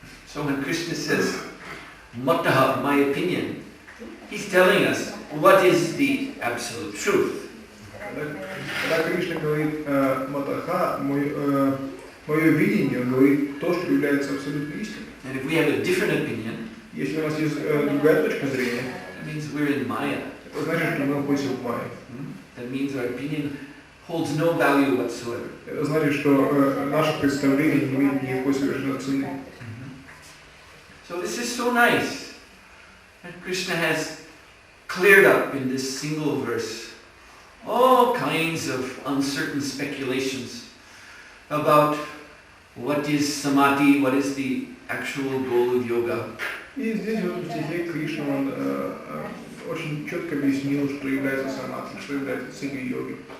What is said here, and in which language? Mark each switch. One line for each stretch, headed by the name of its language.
English: So when Krishna says, Mataha, my opinion, he's telling us what is the absolute truth.
Russian: Когда Кришна говорит Матаха, мое видение, он говорит то, что является абсолютной истиной.
English: And if we have a different opinion,
Russian: Если у нас есть другая точка зрения,
English: that means we're in Maya.
Russian: это значит, что мы находимся в Майе.
English: That means our opinion holds no value whatsoever.
Russian: Это значит, что наше представление не имеет никакой совершенно цены.
English: So this is so nice that Krishna has cleared up in this single verse all kinds of uncertain speculations about what is samadhi, what is the actual goal of yoga.
Russian: И здесь в этом стихе Кришна он очень четко объяснил, что является самадхи, что является целью йоги.